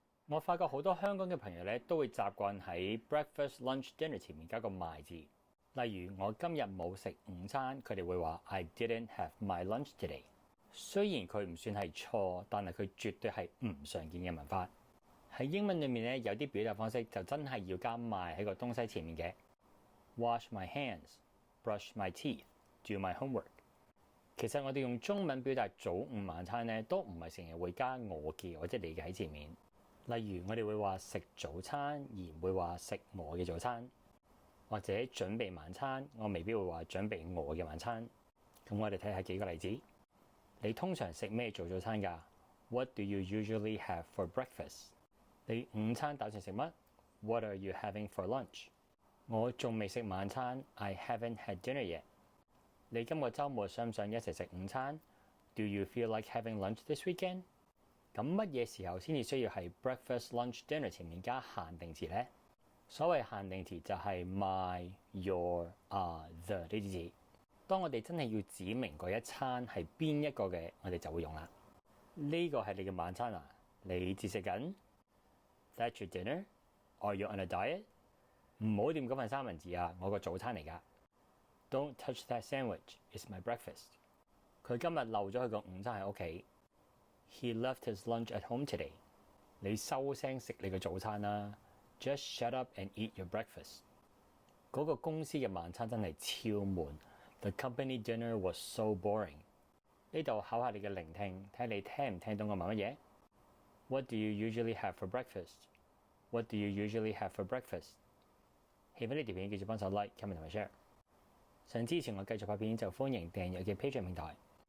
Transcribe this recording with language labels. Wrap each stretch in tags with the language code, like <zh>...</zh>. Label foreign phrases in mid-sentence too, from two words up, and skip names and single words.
<yue>我發覺好多香港嘅朋友咧都會習慣喺</yue> <en>breakfast、lunch、dinner</en> <yue>前面加個 my 字。例如我今日冇食午餐，佢哋會話</yue> <en>I didn't have my lunch today。</en> <yue>雖然佢唔算係錯，但係佢絕對係唔常見嘅文法。喺英文裏面咧有啲表達方式就真係要加 my 喺個東西前面嘅。</yue> <en>Wash my hands, brush my teeth, do my homework。</en> <yue>其實我哋用中文表達早午晚餐咧，都唔係成日會加我嘅或者你嘅喺前面。例如我哋會話食早餐，而唔會話食我嘅早餐。或者準備晚餐，我未必會話準備我嘅晚餐。咁我哋睇下幾個例子。你通常食咩做早餐㗎？</yue> <en>What do you usually have for breakfast？</en> <yue>你午餐打算食乜？</yue> <en>What are you having for lunch？</en> <yue>我仲未食晚餐，</yue> <en>I haven't had dinner yet。</en> <yue>你今個週末想唔想一齊食午餐？</yue> <en>Do you feel like having lunch this weekend？</en> <yue>咁乜嘢時候先至需要喺</yue> <en>breakfast、lunch、dinner</en> <yue>前面加限定詞呢？所謂限定詞就係</yue> <en>my、your、the</en> <yue>呢啲字。當我哋真係要指明嗰一餐係邊一個嘅，我哋就會用啦。呢個係你嘅晚餐啊？你節食緊？</yue> <en>That's your dinner? Are you on a diet？</en> <yue>唔好掂嗰份三文治啊！我個早餐嚟㗎。</yue> <en>Don't touch that sandwich. It's my breakfast。</en> <yue>佢今日漏咗佢個午餐喺屋企。</yue> <en>He left his lunch at home today。</en> <yue>你收聲食你個早餐啦。</yue> <en>Just shut up and eat your breakfast。</en> <yue>嗰個公司嘅晚餐真係超悶。</yue> <en>The company dinner was so boring。</en> <yue>呢度考下你嘅聆聽，睇你聽唔聽懂我問乜嘢。</yue> <en>What do you usually have for breakfast？ What do you usually have for breakfast？</en> <yue>喜歡呢條片記住幫手</yue> <en>like、comment</en> <yue>同埋 share。想支持我繼續拍片就歡迎訂閱嘅 Patreon 平台。</yue>